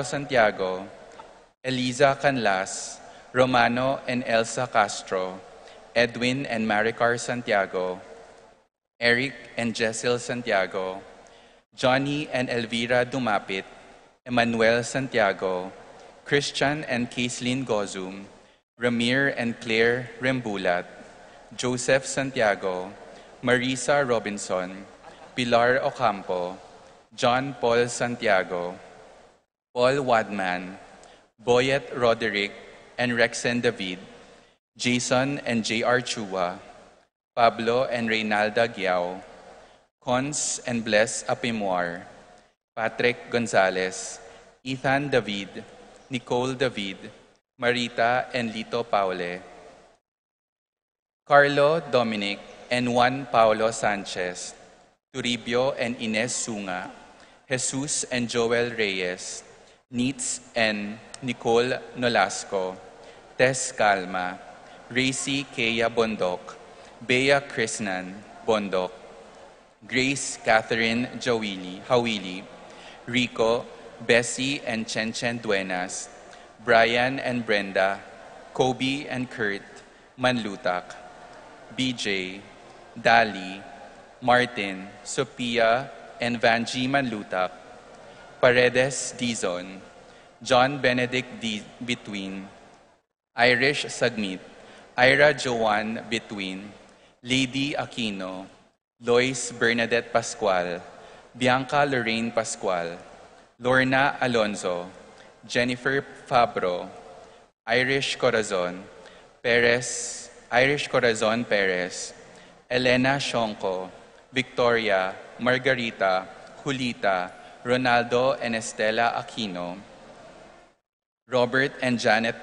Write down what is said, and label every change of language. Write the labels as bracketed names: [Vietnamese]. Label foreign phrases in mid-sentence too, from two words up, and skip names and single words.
[English] Santiago, Eliza Canlas, Romano and Elsa Castro, Edwin and Maricar Santiago, Eric and Jessel Santiago, Johnny and Elvira Dumapit, Emmanuel Santiago, Christian and Caitlin Gozum, Ramir and Claire Rembulat, Joseph Santiago, Marisa Robinson, Pilar Ocampo, John Paul Santiago, Paul Wadman, Boyet Roderick and Rexen David, Jason and J.R. Chua, Pablo and Reynalda Giao, Cons and Bless Apimwar, Patrick Gonzalez, Ethan David, Nicole David, Marita and Lito Paule, Carlo Dominic and Juan Paulo Sanchez, Turibio and Ines Sunga, Jesus and Joel Reyes, Neats and Nicole Nolasco, Tess Calma, Racy Kea Bondok, Bea Krishnan Bondok, Grace Catherine Hawili, Rico, Bessie and Chen Duenas, Brian and Brenda, Kobe and Kurt Manlutak, BJ, Dali, Martin, Sophia and Vanji Manlutak, Paredes Dizon, John Benedict Between, Irish Sagmit, Ira Joanne Between, Lady Aquino, Lois Bernadette Pascual, Bianca Lorraine Pascual, Lorna Alonzo, Jennifer Fabro, Irish Corazon Perez, Elena Shonko, Victoria, Margarita, Julita, Ronaldo and Estela Aquino, Robert and Janet